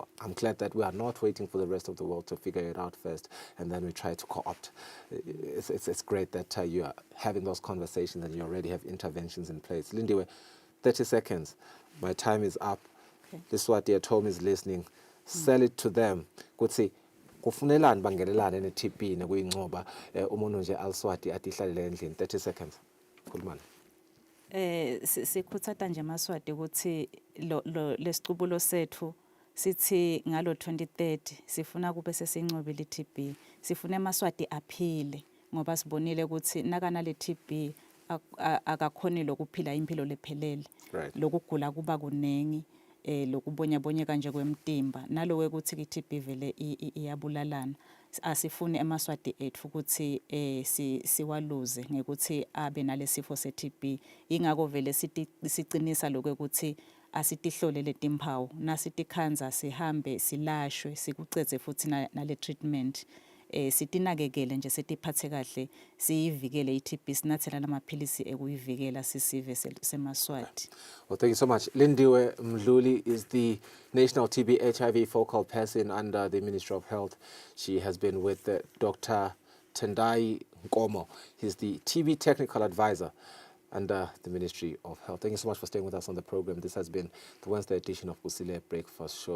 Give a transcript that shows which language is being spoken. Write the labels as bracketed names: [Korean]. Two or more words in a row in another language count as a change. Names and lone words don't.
[English] I'm glad that we are not waiting for the rest of the world to figure it out first, and then we try to co-opt. It's great that you are having those conversations and you already have interventions in place. Lindiwe, 30 seconds. My time is up. Okay. This is what the at home is listening. Sell it to them. Could say, [Swati] kufunelani bangelelane ne-TB nekuyincoba umuntu nje aliswati atihlalele endlini 30 seconds khulumani. Sikhuthata nje amaswati ukuthi lesicubulo sethu sithi ngalo 2030 sifuna kube sesincobile i-TB, sifuna amaswati aphile ngoba sibonile ukuthi nakanale TB akakhoni lokuphila impilo lephelele. Lokugula kuba kunengi lokubonyabonyeka nje kwemtimba nalowe ukuthi i-TB vele iyabulalana. Asifuni amaswati ethu ukuthi siwaluze ngekuthi abe nalesifo se-TB. Ingakho vele sicinisa lokho ukuthi asitihlole letimpawu nasitikhanza sihambe silashwe sikucetse futhi nale treatment. Sitinakekele nje sitiphathe kahle siyivikele i-TB sinathela lamaphilisi ekuyivikela sisive semaswati. [English] Well, thank you so much. Lindiwe Mdluli is the National TB HIV focal person under the Ministry of Health. She has been with Dr. Tendai Nkomo. He's the TB technical advisor under the Ministry of Health. Thank you so much for staying with us on the program. This has been the Wednesday edition of Kusile Breakfast Show.